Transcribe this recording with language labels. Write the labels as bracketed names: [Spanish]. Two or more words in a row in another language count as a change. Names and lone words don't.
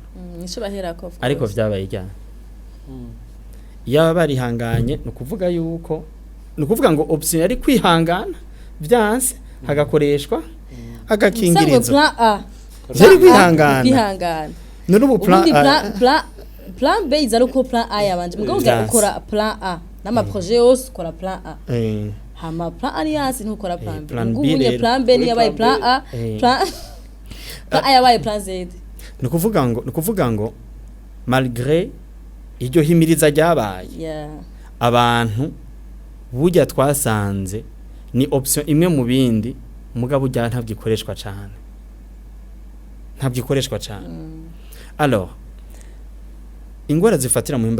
[Rundi] nico baherako ariko vyabaye cyane yaba barihanganye no kuvuga yuko no kuvuga ngo option yari kwihangana byanse hagakoreshwa agakingirizo zari kwihangana n'ubu [English] plan B izaruko plan A [Rundi] yabanje mugabo ukora [English] plan A [Rundi] nama projet yose ukora [English] plan A hama plan A [Rundi] yasi ntukora [English] plan B ngubunye plan B [Rundi] ni yabaye [English] plan A plan A yabaye plan Z [Rundi] no kuvuga ngo malgré iryo himiriza ryabaye abantu burya twasanze ni option imwe mu bindi mugabo ujya ntabyikoreshwa cyane alors ingwara zifatira mu himba